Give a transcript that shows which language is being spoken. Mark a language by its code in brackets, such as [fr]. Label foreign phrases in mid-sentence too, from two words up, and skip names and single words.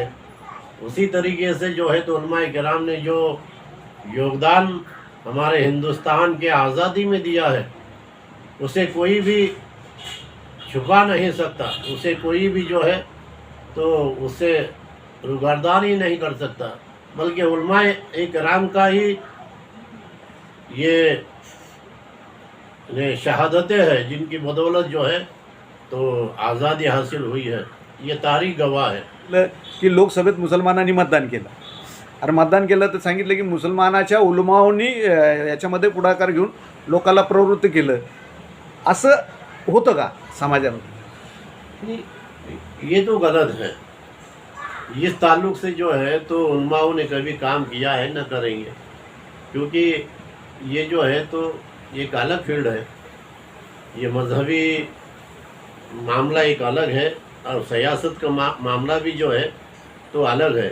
[ur] اسی طریقے سے جو ہے تو علماء کرام نے جو یوگدان ہمارے ہندوستان کے آزادی میں دیا ہے اسے کوئی بھی چھپا نہیں سکتا، اسے کوئی بھی جو ہے تو اسے روگردان ہی نہیں کر سکتا، بلکہ علماء کرام کا ہی یہ شہادتیں ہیں جن کی بدولت جو ہے تو آزادی حاصل ہوئی ہے، یہ تاریخ گواہ ہے۔ [mr] की लोकसभेत मुसलमानांनी मतदान केलं आणि मतदान केलं तर सांगितलं की मुसलमानाच्या उलमाओनी याच्यामध्ये पुढाकार घेऊन लोकांना प्रवृत्त केलं, असं होतं का समाजामध्ये? [ur] یہ تو غلط ہے۔ اس تعلق سے جو ہے تو علماؤں نے کبھی کام کیا ہے نہ کریں گے، کیونکہ یہ جو ہے تو ایک الگ فیلڈ ہے، یہ مذہبی معاملہ ایک الگ ہے اور سیاست کا معاملہ بھی جو ہے تو الگ ہے۔